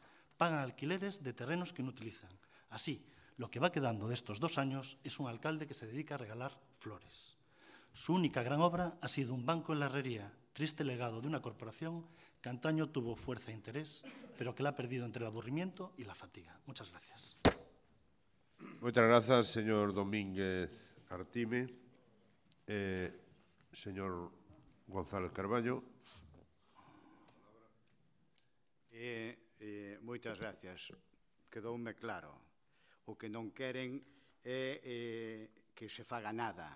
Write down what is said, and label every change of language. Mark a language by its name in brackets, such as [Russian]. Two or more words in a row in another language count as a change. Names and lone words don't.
[Spanish] Pagan alquileres de terrenos que no utilizan. Así, lo que va quedando de estos 2 años es un alcalde que se dedica a regalar flores. Su única gran obra ha sido un banco en la Herrería, triste legado de una corporación que antaño tuvo fuerza e interés, pero que la ha perdido entre el aburrimiento y la fatiga. Muchas gracias. [Galician] Moitas grazas, señor Domínguez Artime. Señor González Carballo. Moitas gracias. Quedoume claro. O que non queren é que se faga nada.